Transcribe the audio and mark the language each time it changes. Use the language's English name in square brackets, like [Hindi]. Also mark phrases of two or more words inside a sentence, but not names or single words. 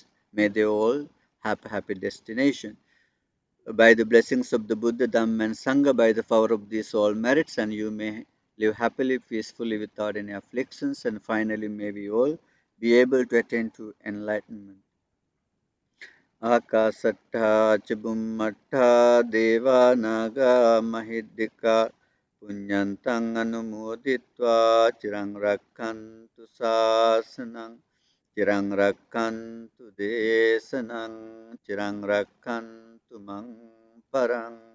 [English] May they all have a happy destination. By the blessings of the Buddha, Dhamma, and Sangha, by the power of these all merits, and you may live happily, peacefully, without any afflictions, and finally may we all be able to attain to enlightenment. [Pali] Akasatta Chibummatta Deva Naga Mahidika Punyantang Anumoditva Chirang Rakkantu Sasanang Chirang Rakkantu Desanang Chirang Rakkantu Mang Parang